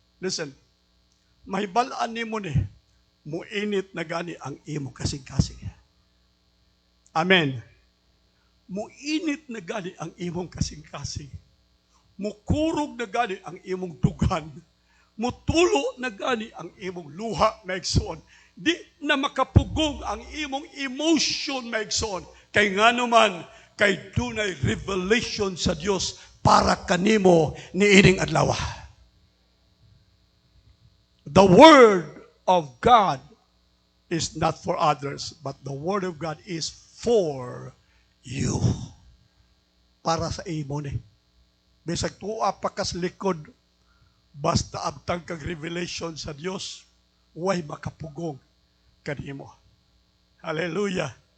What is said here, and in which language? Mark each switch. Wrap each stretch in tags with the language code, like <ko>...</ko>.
<en>Listen,</en> <ceb>mahibalaan nimo ni muinit na gani ang imo kasing-kasing. Amen. Muinit na gani ang imong kasing-kasing. Mukurog na gani ang imong dugan. Mutulo na gani ang imong luha, maigsoon. Di na makapugong ang imong emotion, maigsoon. Kay nga naman, kay dunay revelation sa Dios para kanimo niining adlaw.</ceb> <en>The Word of God is not for others, but the Word of God is for you.</en> <ceb>Para sa imo ni. Bisag tuwa pa kas likod, basta abtang kag revelation sa Dios, way makapugong kanimo. Hallelujah.</ceb>